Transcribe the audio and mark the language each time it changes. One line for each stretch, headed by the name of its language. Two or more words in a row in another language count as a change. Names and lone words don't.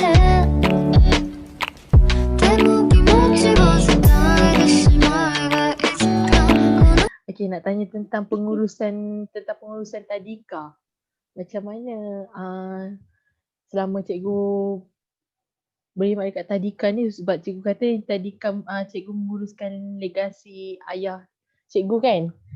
Japanese: ででも気持ちを伝えてしまえばいつかこの
Malay: Okey, nak tanya tentang pengurusan tadika. Macam mana selama cikgu berkhidmat dekat tadika ni, sebab cikgu kata tadika cikgu menguruskan legasi ayah cikgu kan?